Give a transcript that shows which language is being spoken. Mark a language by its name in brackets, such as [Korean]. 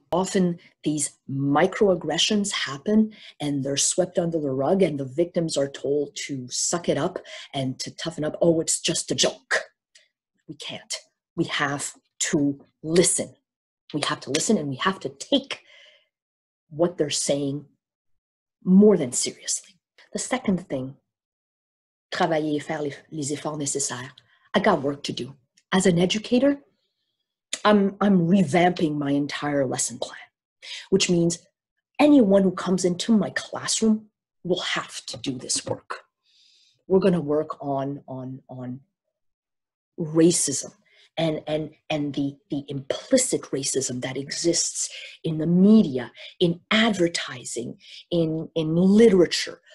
[English] Often these microaggressions happen and they're swept under the rug and the victims are told to suck it up and to toughen up. Oh, it's just a joke. We can't. We have to listen. We have to listen and we have to take what they're saying more than seriously. The second thing, [French] travailler et faire les efforts nécessaires. [English] I got work to do. As an educator, I'm revamping my entire lesson plan, which means anyone who comes into my classroom will have to do this work. We're going to work on racism and the implicit racism that exists in the media, in advertising, in literature.